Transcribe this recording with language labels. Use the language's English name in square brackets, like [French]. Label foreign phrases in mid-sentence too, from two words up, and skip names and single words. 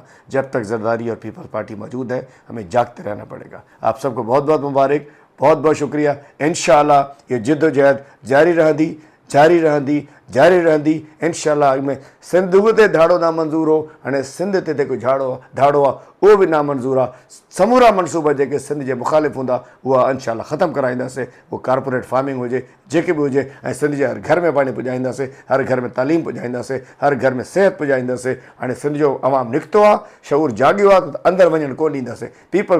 [Urdu] جب تک زرداری اور پیپلز پارٹی موجود ہے ہمیں جاگتے رہنا پڑے گا۔ آپ سب کو بہت بہت مبارک، بہت بہت شکریہ۔ انشاءاللہ یہ جد و جہد جاری رہندی انشاءاللہ۔ [Sindhi] میں سندھ تے دھاڑو نامنظور ہو، ہاणे سندھ تے کوئی دھاڑو आहे उहो बि नामंज़ूर आहे। समूरा मनसूबा जेके सिंध जे मुख़ालिफ़ हूंदा उहा इंशाअल्लाह ख़तमु कराईंदासीं। उहो कारपोरेट फार्मिंग हुजे, जेके बि हुजे, ऐं सिंध जे हर घर में पाणी पुॼाईंदासीं, हर घर में तालीम पुॼाईंदासीं, हर घर में सिहत पुॼाईंदासीं। हाणे सिंध जो अवाम निकितो आहे, शऊर जाॻियो आहे, त अंदरि वञणु कोन ॾींदासीं।